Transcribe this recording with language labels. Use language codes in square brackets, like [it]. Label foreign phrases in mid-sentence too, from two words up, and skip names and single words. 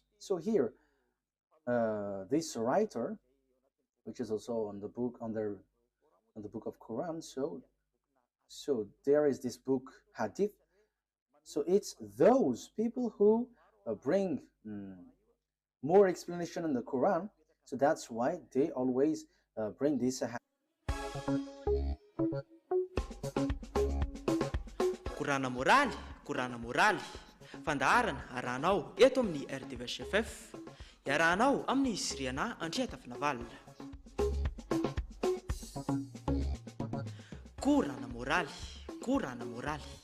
[en] So here, this writer, which is also on the book on the book of Quran, so there is this book Hadith. So it's those people who bring more explanation in the Quran. So that's why they always bring this. [mg] Korana moraly fandaharana arahanao eto amin'ny RDVHFF iarahanao amin'ny Siriana Andriatafina Valina. Korana moraly.